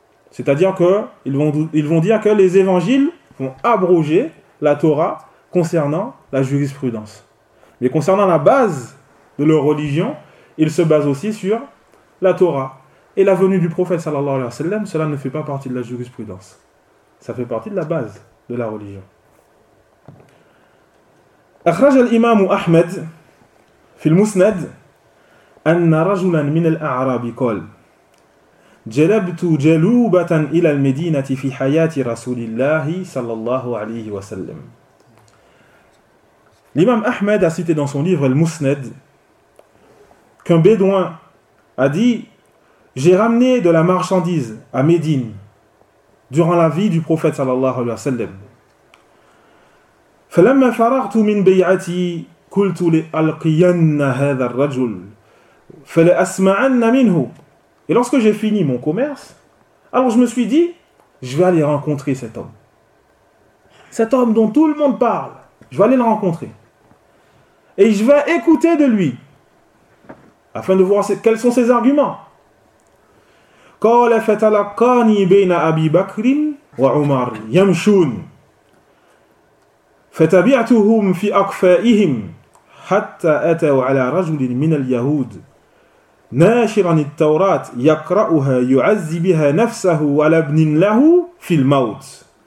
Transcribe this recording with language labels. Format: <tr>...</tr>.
<fr>C'est-à-dire qu'ils vont dire que les évangiles vont abroger la Torah concernant la jurisprudence. Mais concernant la base leur religion, ils se basent aussi sur la Torah. Et la venue du prophète, sallallahu alayhi wa sallam, cela ne fait pas partie de la jurisprudence. Ça fait partie de la base de la religion.</fr> <ar>أخرج الإمام أحمد في المسند أن رجلا من الأعراب قال جلبت جلوبة إلى المدينة في حياة رسول الله صلى الله عليه وسلم.</ar> <fr>L'imam Ahmed a cité dans son livre Al-Musnad qu'un bédouin a dit: j'ai ramené de la marchandise à Médine durant la vie du prophète sallallahu alayhi wa sallam.</fr> <ar>فلما فرغت من بيعتي قلت لألقين هذا الرجل فلأسمعن منه.</ar> <fr>Et lorsque j'ai fini mon commerce, alors je me suis dit, je vais aller rencontrer cet homme. Cet homme dont tout le monde parle, je vais aller le rencontrer. Et je vais écouter de lui, afin de voir quels sont ses arguments.</fr> <ar>قال فتلقاني بين أبي بكر وعمر يمشون فتبعتهم في أكفائهم حتى أتوا على رجل من اليهود ناشرا التوراة يقرأها يعزي بها نفسه على ابن له في الموت.</ar>